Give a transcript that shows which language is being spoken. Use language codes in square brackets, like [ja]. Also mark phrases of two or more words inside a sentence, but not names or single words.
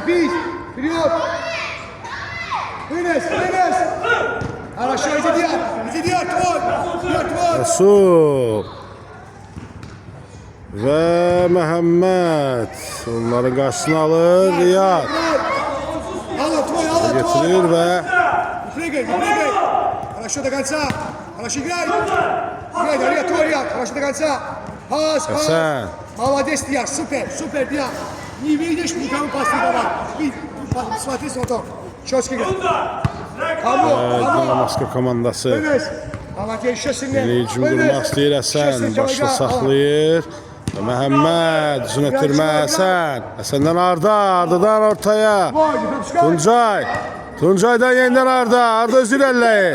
[az] Resul və Məhəmməd onların qarşısını alır. Riyad getirir və Həsən [ru] Молодец, Диак, супер, Диак. Не видишь, никому пасы давай. Смотри, смоток. Четкий игра. [az] Dinamo Moskva komandası yeni hücum qurmaq istəyir. Həsən başını saxlayır. Məhəmməd uzun ötürmə Həsən. Həsəndən Ardadan ortaya. Tuncay'dan yenidən Arda özü irəliləyir.